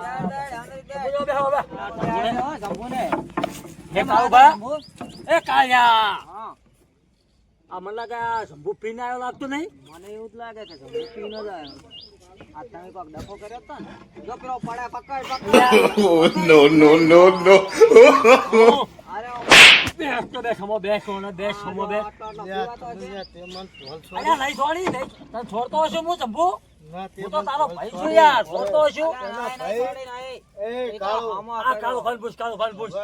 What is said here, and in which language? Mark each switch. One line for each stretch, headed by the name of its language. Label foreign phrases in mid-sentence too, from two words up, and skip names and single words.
Gujarati: શંભુ શંભુજી, બેહો, હવે. શંભુને. હે કાળુભા? શંભુ? એ કાળિયા, હા. આ મને લાગે આ શંભુ પીને આવ્યો લાગતું નહીં? મને એવું જ લાગે છે શંભુ પીને જ આવ્યો. આ તમે કોક ડફો કર્યો હતો ને? જો પેલો પડે પકડ પકડ.
English: Oh, no, no, no, no.
Gujarati: અરે બેસ તો બેસ, હમો બેસ, સોને બેસ, હમો બેસ. આટલો લ્યા, પીવાતો તમે છે. લ્યા, તે મને ઢોલ છોડી. અલ્યા, નહીં છોડી, નહીં. તને છોડતો હશું હું, શંભુ? ના, તે હું તો મને તારો ઢોલ ભાઈ છું છોડી. યાર, છોડતો હશું. અલા, ના, નહીં, છોડી, નહીં. એ એ તો કાળુ, આમાં આ કર્યો. કાળું ખાલી પૂછ, કાળું ખાલી પૂછ.